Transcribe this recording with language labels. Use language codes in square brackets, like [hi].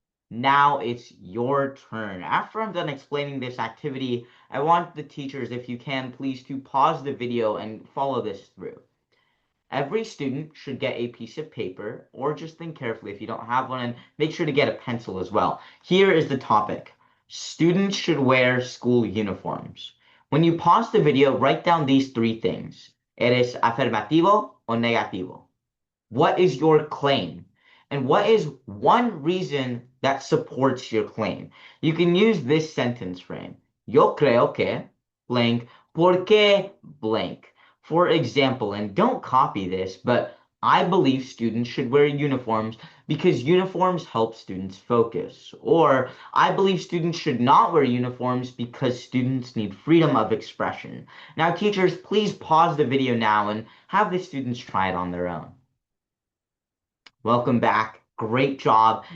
[en] Now it's your turn. After I'm done explaining this activity, I want the teachers, if you can, please to pause the video and follow this through. Every student should get a piece of paper, or just think carefully if you don't have one, and make sure to get a pencil as well. Here is the topic. Students should wear school uniforms. When you pause the video, write down these three things. [es] ¿Eres afirmativo o negativo? [en] What is your claim? And what is one reason that supports your claim? You can use this sentence frame. [es] Yo creo que blank, porque blank. [en] For example, and don't copy this, but I believe students should wear uniforms because uniforms help students focus. Or I believe students should not wear uniforms because students need freedom of expression. Now, teachers, please pause the video now and have the students try it on their own. Welcome back. Great job.